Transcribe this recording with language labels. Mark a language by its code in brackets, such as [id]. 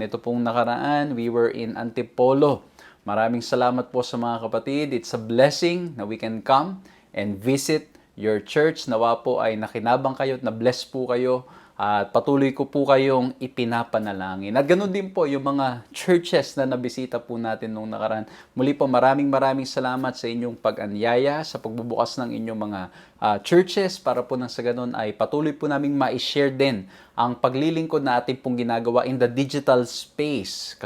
[tl] Ito pong nakaraan, [en] we were in Antipolo. [tl] Maraming salamat po sa mga kapatid. [en] It's a blessing na we can come and visit your church. [tl] Nawa po ay nakinabang kayo at na-bless po kayo. At patuloy ko po kayong ipinapanalangin. At ganoon din po yung mga churches na nabisita po natin nung nakaraan. Muli po maraming salamat sa inyong pag-anyaya, sa pagbubukas ng inyong mga churches para po nang sa ganoon ay patuloy po naming ma-share din ang paglilingkod na ating pong ginagawa [en] in the digital space.